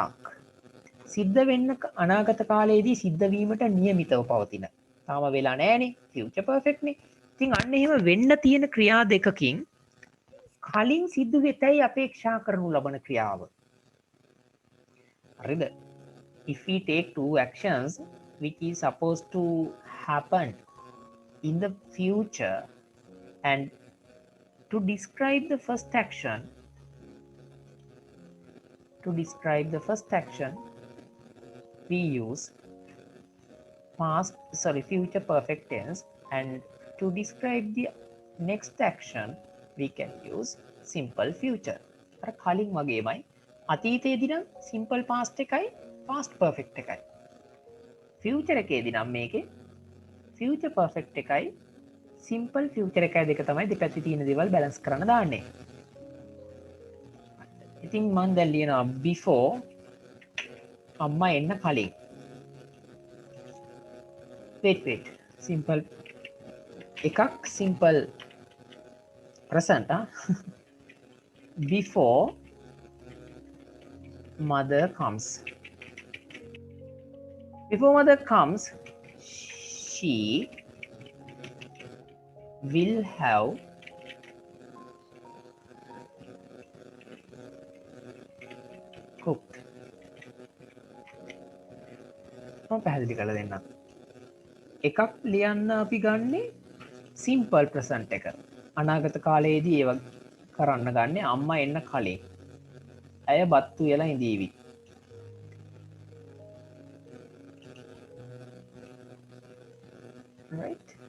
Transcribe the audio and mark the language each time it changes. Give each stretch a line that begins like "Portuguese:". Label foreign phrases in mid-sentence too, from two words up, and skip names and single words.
Sinhala: සිද්ධ වෙන්න අනාගත කාලයේදී සිද්ධ වීමට නියමිතව පවතින. තාම වෙලා නැහැනේ.
English: future perfect
Sinhala: නේ. ඉතින් අන්න එහෙම වෙන්න තියෙන ක්‍රියා දෙකකින් කලින් සිද්ධ වෙතයි අපේක්ෂා කරනු ලබන ක්‍රියාව. හරිද?
English: If we take two actions which is supposed to happen in the future and to describe the first action we use future perfect tense, and to describe the next action we can use simple future.
Sinhala: අර කලින් වගේමයි අතීතයේදී නම්
English: simple past
Sinhala: එකයි
English: past perfect
Sinhala: එකයි. future එකේදී නම් මේකේ
English: future perfect
Sinhala: එකයි
English: simple future
Sinhala: එකයි දෙක තමයි දෙපැත්තේ තියෙන දේවල් balance කරන්න දාන්නේ. ඉතින් මම දැන් ලියනවා before අම්මා එන්න කලින්.
English: wait simple එකක් simple present before mother comes she will have cooked.
Sinhala: මම පැහැදිලි කරලා දෙන්නම්. එකක් ලියන්න අපි ගන්නේ
English: simple present
Sinhala: එක. අනාගත කාලයේදී ඒව කරන්න ගන්නේ අම්මා එන්න කලින්. ඇය බත් උයලා ඉඳීවි. right?